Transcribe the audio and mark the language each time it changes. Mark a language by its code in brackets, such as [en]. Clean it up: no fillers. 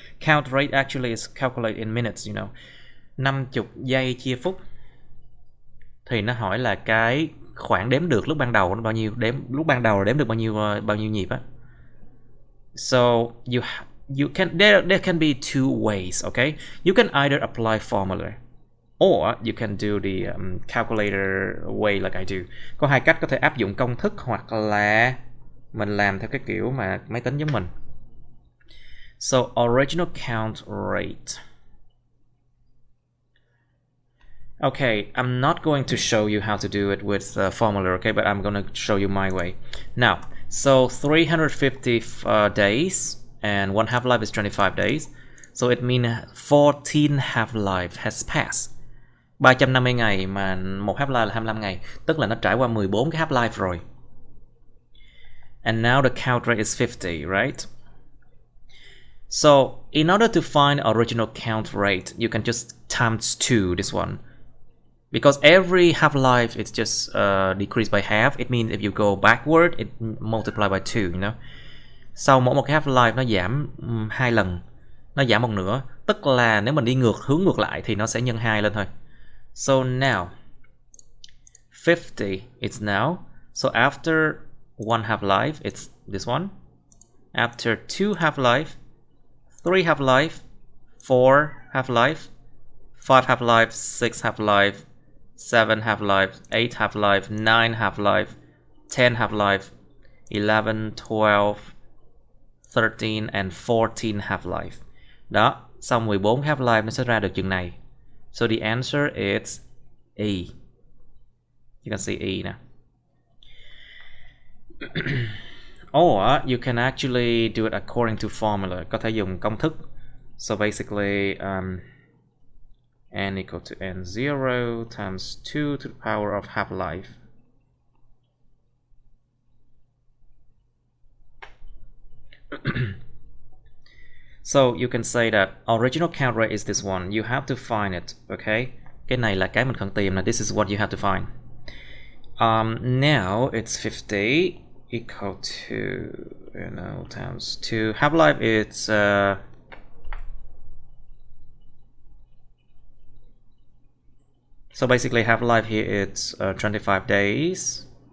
[en] Count rate actually is calculated in minutes, you know. [vi] 50 giây chia phút. Thì nó hỏi là cái khoảng đếm được lúc ban đầu nó bao nhiêu, lúc ban đầu đếm được bao nhiêu nhịp á. [en] So you can there can be two ways, okay? You can either apply formula or you can do the calculator way like I do. [vi] Có hai cách có thể áp dụng công thức hoặc là mình làm theo cái kiểu mà máy tính giống mình. [en] So original count rate. Okay, I'm not going to show you how to do it with the formula, okay, but I'm going to show you my way. Now, so 350 days and one half-life is 25 days. So it means 14 half-life has passed. [vi] 350 ngày mà một half-life là 25 ngày, tức là nó trải qua 14 cái half-life rồi. [en] And now the count rate is 50, right? So in order to find original count rate, you can just times 2 this one. Because every half-life is just decreased by half. It means if you go backward, it multiply by 2, you know. [vi] Sau mỗi một cái half-life nó giảm 2 lần, nó giảm một nửa. Tức là nếu mình đi hướng ngược lại thì nó sẽ nhân 2 lên thôi. [en] So now 50 it's now. So after 1 half-life, it's this one. After 2 half-life, 3 half-life, 4 half-life, 5 half-life, 6 half-life, 7 half-life, 8 half-life, 9 half-life, 10 half-life, 11, 12, 13 and 14 half-life. [vi] Đó, xong 14 half-life nó sẽ ra được chừng này. [en] So the answer is E. You can see E now. Or you can actually do it according to formula. [vi] Có thể dùng công thức. [en] So basically, n equal to n0 times 2 to the power of half-life. So you can say that original count rate is this one. You have to find it, okay? [vi] Cái này là cái mình cần tìm là [en] this is what you have to find. Now it's 50 equal to, you know, times 2. Half-life is so basically half-life here it's 25 days.